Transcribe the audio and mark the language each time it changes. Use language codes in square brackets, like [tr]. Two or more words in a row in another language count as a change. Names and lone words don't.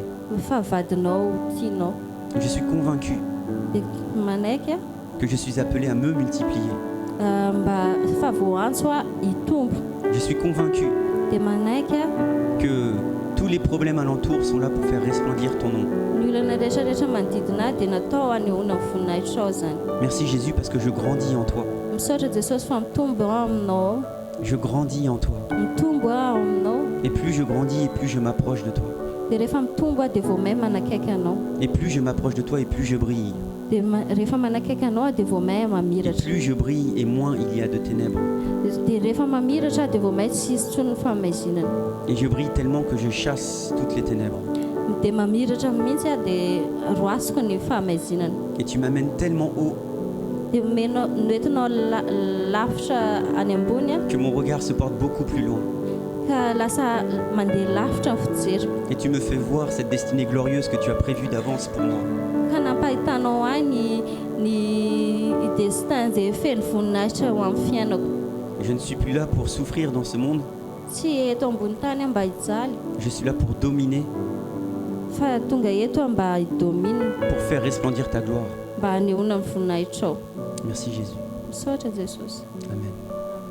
[mg] fa vadinao tianao. [fr] Je suis convaincu [mg] Dia manaiky [fr] que je suis appelé à me multiplier. [mg] mba fa voantso hitombo. [fr] Je suis convaincu [mg] Dia manaiky [fr] que tous les problèmes alentour sont là pour faire resplendir ton nom. [mg] ny olana rehetrarehetra manodidina dia natao hanehoana ny voninahitra ao zany. [fr] Merci Jésus parce que je grandis en toi. [mg] Misaotra Jesosy fa mitombo ao aminao. [fr] Je grandis en toi. [mg] Mitombo ao aminao. [fr] Et plus je grandis et plus je m'approche de toi. [mg] Dia rehefa mitombo dia vao mahay manakaiky anao. [fr] Et plus je m'approche de toi et plus je brille. [mg] Dia rehefa manakaiky anao dia vao mahay [fr] Et [mg] mamiratra. [fr] plus je brille et moins il y a de ténèbres. [mg] Dia rehefa mamiratra dia vao mahay tsy hisy intsony ny fahamaizina. [fr] Et je brille tellement que je chasse toutes les ténèbres. [mg] Dia mamiratra mihitsy dia roasiko ny fahamaizina. [fr] Et tu m'amènes tellement haut [mg] Dia noentinao lavitra any ambony [fr] que mon regard se porte beaucoup plus loin. [mg] ka lasa mandeha lavitra ny fijery. [fr] Et tu me fais voir cette destinée glorieuse que tu as prévue d'avance pour moi. [mg] Ka nampahitanao ahy ny destin izay feno voninahitra ho amin'ny fiainako. [fr] Je ne suis plus là pour souffrir dans ce monde. [mg] Tsy eto ambony tany mba hijaly [fr] Je suis là pour dominer, [mg] fa tonga eto mba hidomina, [fr] pour faire resplendir ta gloire. [mg] mba hanehoana ny voninahitra ao. [fr] Merci Jésus. [mg] Misaotra Jesosy. Amen.